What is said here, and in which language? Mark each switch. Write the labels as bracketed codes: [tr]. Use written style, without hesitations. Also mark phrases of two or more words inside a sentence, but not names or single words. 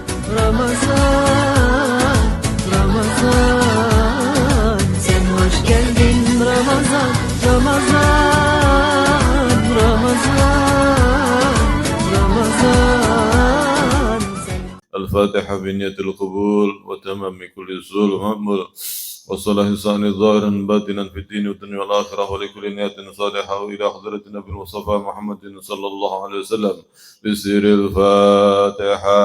[tr] Ramazan, Ramazan, sen hoş geldin Ramazan, Ramazan, Ramazan, Ramazan. [ar] الفاتحة بنية القبول وتمام كل الزول ومأمول وصلاح لسان ظاهرا باطنا في الدين والدنيا والآخرة ولكل نية صالحة وإلى حضرة النبي المصطفى محمد صلى الله عليه وسلم بسر الفاتحة.